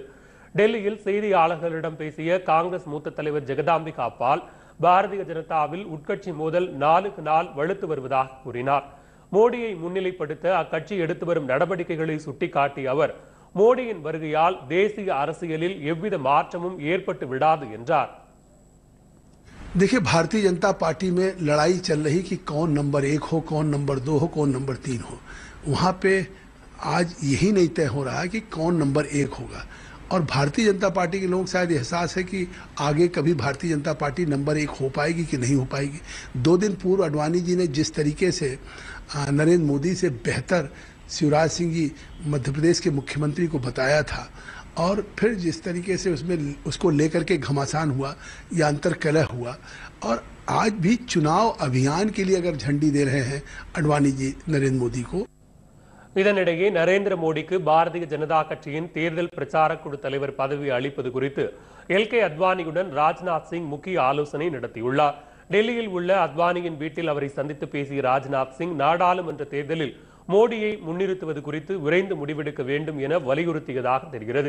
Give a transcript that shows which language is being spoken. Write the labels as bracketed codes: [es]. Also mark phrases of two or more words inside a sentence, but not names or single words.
[ta] டெல்லியில் செய்தியாளர்களிடம் பேசிய காங்கிரஸ் மூத்த தலைவர் ஜெகதாம்பிகா பால், பாரதிய ஜனதாவில் உட்கட்சி மோதல் நாளுக்கு நாள் வலுத்து வருவதாக கூறினார். மோடியை முன்னிலைப்படுத்த அக்கட்சி எடுத்து வரும் நடவடிக்கைகளை சுட்டிக்காட்டிய அவர், மோடியின் வருகையால் தேசிய அரசியலில் எவ்வித மாற்றமும் ஏற்பட்டு விடாது என்றார். [hi] देखिए, भारतीय जनता पार्टी में लड़ाई चल रही कि कौन नंबर 1 हो, कौन नंबर 2 हो, कौन नंबर 3 हो. वहां पे आज यही नहीं तय हो रहा है कि कौन नंबर 1 होगा. और भारतीय जनता पार्टी के लोगों को शायद एहसास है कि आगे कभी भारतीय जनता पार्टी नंबर 1 हो पाएगी कि नहीं हो पाएगी. 2 दिन पूर्व अडवाणी जी ने जिस तरीके से नरेंद्र मोदी से बेहतर शिवराज सिंह जी मध्य प्रदेश के मुख्यमंत्री को बताया था, और फिर जिस तरीके से उसमें उसको लेकर के घमासान हुआ या अंतर्कलह हुआ, और आज भी चुनाव अभियान के लिए अगर झंडी दे रहे हैं अडवाणी जी नरेंद्र मोदी को. [ta] இதனிடையே நரேந்திர மோடிக்கு பாரதிய ஜனதா கட்சியின் தேர்தல் பிரச்சார குழு தலைவர் பதவி அளிப்பது குறித்து எல்கே அத்வானியுடன் ராஜ்நாத் சிங் முக்கிய ஆலோசனை நடத்தியுள்ளார். டெல்லியில் உள்ள அத்வானியின் வீட்டில் அவரை சந்தித்து பேசிய ராஜ்நாத் சிங், நாடாளுமன்ற தேர்தலில் மோடியை முன்னிறுத்துவது குறித்து விரைந்து முடிவெடுக்க வேண்டும் என வலியுறுத்தியதாக தெரிகிறது.